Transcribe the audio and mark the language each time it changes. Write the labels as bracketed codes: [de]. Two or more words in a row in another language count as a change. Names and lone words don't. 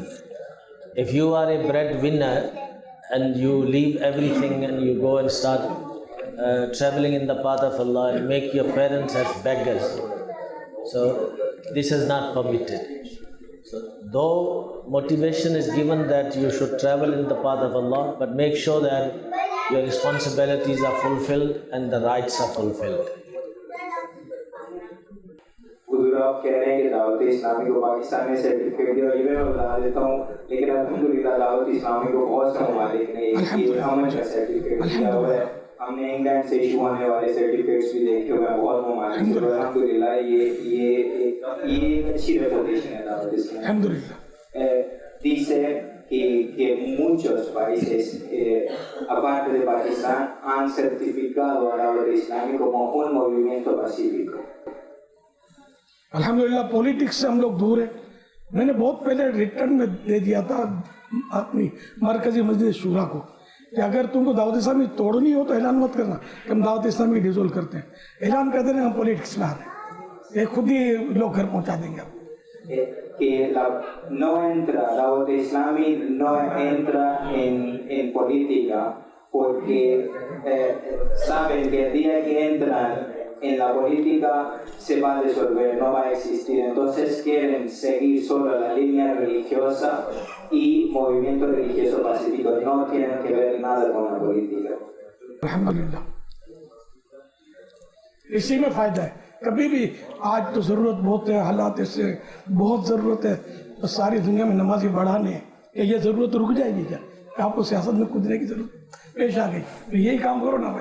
[en] If you are a breadwinner and you leave everything and you go and start traveling in the path of Allah and make your parents as beggars, so this is not permitted. So though motivation is given that you should travel in the path of Allah, but make sure that your responsibilities are fulfilled and the rights are fulfilled. [ur] آپ کہہ رہے ہیں کہ دعوت اسلامی کو پاکستان میں سرٹیفکیٹ دیا, یہ میں بتا دیتا ہوں, لیکن الحمدللہ دعوت اسلامی کو بہت سے ممالک نے یہ امن کا سرٹیفکیٹ دیا ہوا ہے. ہم نے انگلینڈ سے ایشو ہونے والے سرٹیفکیٹس بھی دیکھے ہوئے ہیں بہت ممالک سے. الحمدللہ یہ ایک اچھی ریپوٹیشن ہے دعوت اسلامی. [es] Dice que muchos países, aparte de Pakistán, han certificado a la Dawat Islami como un movimiento pacífico. [ur] الحمدللہ پولیٹکس سے ہم لوگ دور ہیں. میں نے بہت پہلے ریٹرن میں دے دیا تھا اپنی مرکزی مسجد شورا کو کہ اگر تم کو دعوت اسلامی توڑنی ہو تو اعلان مت کرنا کہ ہم دعوت اسلامی ڈیزول کرتے ہیں. اعلان کر دینا ہم پولیٹکس میں آ رہے ہیں, یہ خود ہی لوگ گھر پہنچا دیں گے. [es] Que no entra, la Dawat Islami no entra en política porque saben que el día que entran en la política se va a disolver, no va a existir. Entonces quieren seguir solo la línea religiosa y movimiento religioso pacífico, no tienen que ver nada con la política. [ur] الحمدللہ اسی میں فائدہ ہے. کبھی بھی آج تو ضرورت بہت ہے, حالات اس سے بہت ضرورت ہے, تو ساری دنیا میں نمازی بڑھانے ہیں کہ یہ ضرورت رک جائے گی کیا, کہ آپ کو سیاست میں کودنے کی ضرورت پیش آ گئی تو یہی کام کرو نا بھائی.